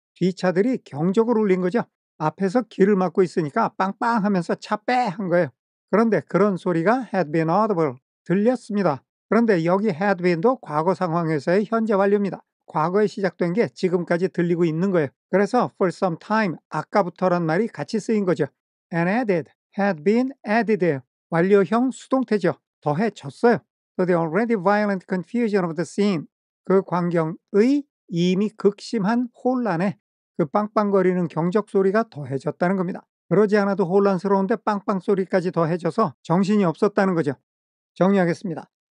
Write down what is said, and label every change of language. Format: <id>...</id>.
<ko>뒷차들이 경적을 울린 거죠. 앞에서 길을 막고 있으니까 빵빵 하면서 차 빼 한 거예요. 그런데 그런 소리가</ko> <en>had been audible,</en> <ko>들렸습니다. 그런데 여기 had been도 과거 상황에서의 현재 완료입니다. 과거에 시작된 게 지금까지 들리고 있는 거예요. 그래서</ko> <en>for some time,</en> <ko>아까부터란 말이 같이 쓰인 거죠.</ko> <en>and added, had been added예요.</en> <ko>완료형 수동태죠. 더해졌어요.</ko> <en>So the already violent confusion of the scene,</en> <ko>그 광경의 이미 극심한 혼란에 그 빵빵거리는 경적 소리가 더해졌다는 겁니다. 그러지 않아도 혼란스러운데 빵빵 소리까지 더해져서 정신이 없었다는 거죠. 정리하겠습니다.</ko>